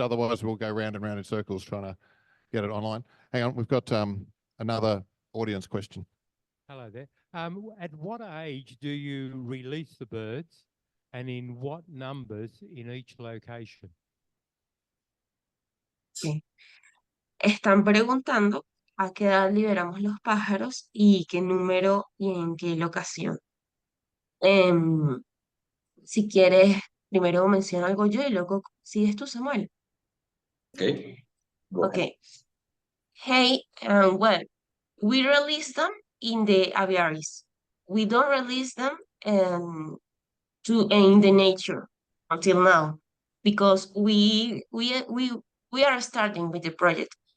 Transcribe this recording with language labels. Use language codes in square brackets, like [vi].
[en] Otherwise, we'll go round and round in circles trying to get it online. Hang on, we've got another audience question. Hello there. At what age do you release the birds, and in what numbers in each location? [es] Sí. Están preguntando a qué edad liberamos los pájaros y qué número y en qué locación. Si quieres, primero menciona algo yo y luego sigues tú, Samuel. [en] Okay. Go ahead. Okay. Hey, well, we release them in the aviaries. We don't release them in the nature until now, because we are starting with the project.